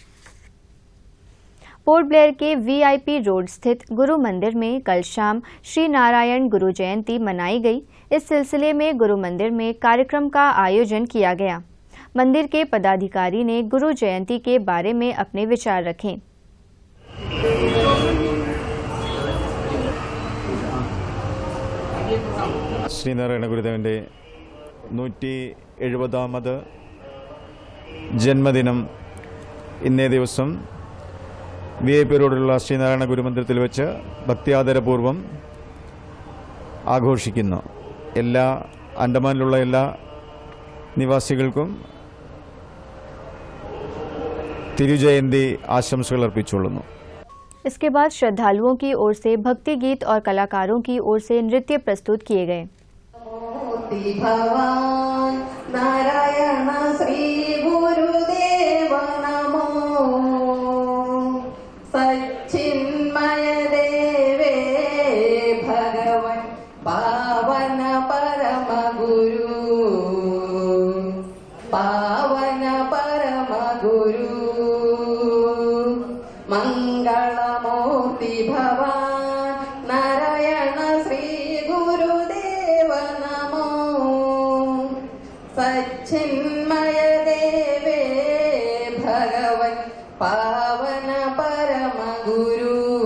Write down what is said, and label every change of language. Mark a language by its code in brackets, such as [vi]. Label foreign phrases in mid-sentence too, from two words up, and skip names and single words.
[hi] पोर्ट ब्लेयर के वीआईपी रोड स्थित गुरु मंदिर में कल शाम श्री नारायण गुरु जयंती मनाई गई। इस सिलसिले में गुरु मंदिर में कार्यक्रम का आयोजन किया गया। मंदिर के पदाधिकारी ने गुरु जयंती के बारे में अपने विचार रखे। [ml] ശ്രീനാരായണ ഗുരുദേവന്റെ 170ാമത് ജന്മദിനം ഇന്നേ ദിവസം VIP റോഡിലുള്ള ശ്രീനാരായണ ഗുരുമന്ദിരത്തിൽ വെച്ച് ഭക്തിയാദരപൂർവ്വം ആഘോഷിക്കുന്നു. എല്ലാ അണ്ടമാനിലുള്ള എല്ലാ നിവാസികൾക്കും തിരുജയന്തി ആശംസകൾ അർപ്പിച്ചുകൊള്ളുന്നു. [hi] इसके बाद श्रद्धालुओं की ओर से भक्ति गीत और कलाकारों की ओर से नृत्य प्रस्तुत किए गए। [sa] भगवान नारायण श्री गुरुदेव नमो सच्चिन्मय देवे भगवन पावन परम गुरु पावन परम गुरु मंगलमूर्ति भगवान नारायण श्री गुरुदेव नमो सच्चिन्मय देवे भगवन पावन परम गुरु